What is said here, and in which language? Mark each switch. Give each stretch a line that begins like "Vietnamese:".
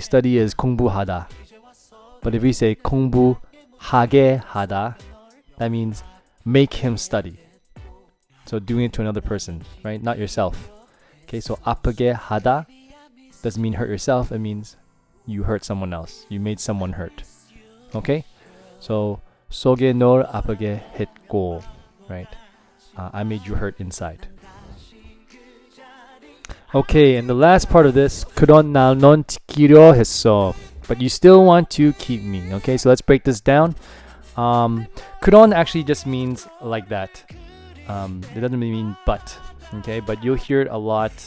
English: Study is 공부하다. But if we say
Korean: 공부하게 하다,
English: that means make him study. So doing it to another person, right? Not yourself. Okay, so
Korean: 아프게 하다
English: doesn't mean hurt yourself. It means you hurt someone else. You made someone hurt. Okay?
Korean: So 속에 널 아프게 했고, right?
English: I made you hurt inside. Okay, and the last part of this,
Korean: 그런 날 넌 지키려 했어.
English: But you still want to keep me. Okay, so let's break this down. 그런 actually just means like that. It doesn't really mean but. Okay, but you'll hear it a lot.